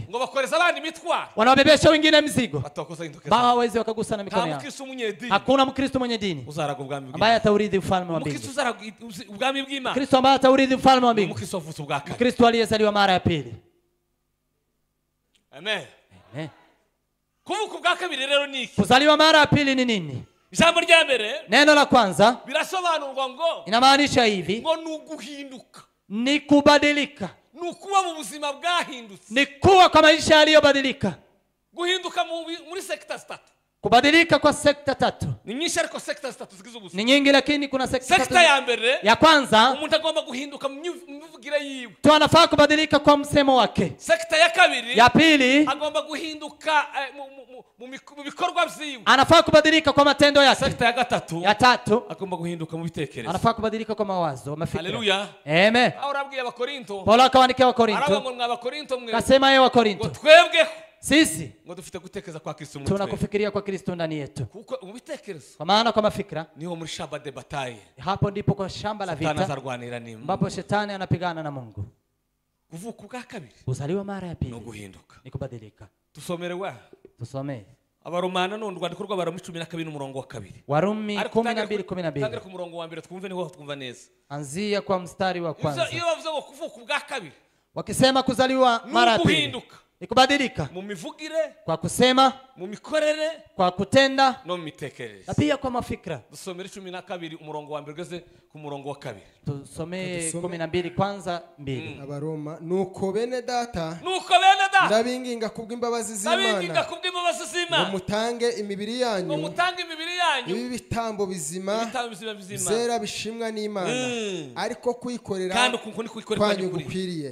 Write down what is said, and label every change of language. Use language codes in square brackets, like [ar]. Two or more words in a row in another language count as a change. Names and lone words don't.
[sw] Wanawabebesha wengine mzigo. Hawawezi wakagusa na mikono yao. Hakuna Mkristo mwenye dini ambaye ataurithi ufalme wa Mungu. Kristo ambaye ataurithi ufalme wa Mungu. Kristo aliyezaliwa mara ya pili. Amen. [rn] Kuvuka bwa kabiri rero niki? [sw] Kuzaliwa mara ya pili ni nini? [rn] Ijambo rya mbere, [sw] neno la kwanza [rn] birasobanurwa ngo [sw] inamaanisha hivi, [rn] ngo nuguhinduka, [sw] ni kubadilika, [rn] nukuwa mu buzima bwahindutse, [sw] ni kuwa kwa maisha yaliyobadilika. [rn] Guhinduka muri sekta 3. [sw] Kubadilika kwa sekta 3 [rn] ni nyinshi, ariko sekta 3 zigize ubuzima [sw] ni nyingi, lakini kuna [rn] sekta ya mbere. [sw] Ya kwanza, [rn] umuntu agomba guhinduka mu mivugire yiwe, [sw] tu anafaa kubadilika kwa msemo wake. [rn] Sekta ya kabiri, [sw] ya pili, [rn] agomba guhinduka mu bikorwa vyiwe, [sw] anafaa kubadilika kwa matendo yake. [rn] Sekta ya gatatu, [sw] ya tatu, [rn] agomba guhinduka mu bitekerezo, [sw] anafaa kubadilika kwa mawazo, mafikira. Haleluya. Amen. [rn] Aurabwiye Abakorinto, [sw] Paulo akawaandikia Wakorinto, [rn] arabwo mwa Abakorinto mwe, [sw] kasema yeye Wakorinto, [rn] twebweho [sw] sisi [rn] ngo dufite gutekereza kwa Kristo mutwe, [sw] tunakufikiria kwa Kristo ndani yetu. [rn] Kuko ubitekerezo, [sw] kwa maana kwa mafikira [rn] niho muri [fr] shamba de bataille, [sw] hapo ndipo kwa shamba la vita ambapo shetani anapigana na Mungu. [rn] Kuvuka bwa kabiri, [sw] kuzaliwa mara ya pili, [rn] no guhinduka, [sw] ni kubadilika. [rn] Tusomerewa, [sw] tusomee [rn] Abaromana no ndwandiko rw'Abaroma 12 umurongo wa 2. [sw] Warumi 12:12. [rn] Tangire ku murongo wa mbere twumve niho twumva neza. [sw] Anzia kwa mstari wa kwanza. [rn] Iyo bavuze ngo kuvuka bwa kabiri, [sw] wakisema kuzaliwa mara ya pili ni kubadilika [rn] mu mivugire, [sw] kwa kusema, [rn] mu mikorere, [sw] kwa kutenda, [rn] no mu mitekerereze, [sw] na pia kwa mafikra. [rn] Dusomere 12 umurongo wa mbere geze ku murongo wa 2. [sw] Tusomee 12 kwanza 2. [rn] Abaroma, nuko bene data, ndabinginga kubw'imbabazi z'Imana, ngo mutange imibiri yanyu ibi bitambo bizima zera bishimwa n'Imana, ariko kwikorera kwanyu gukwiriye.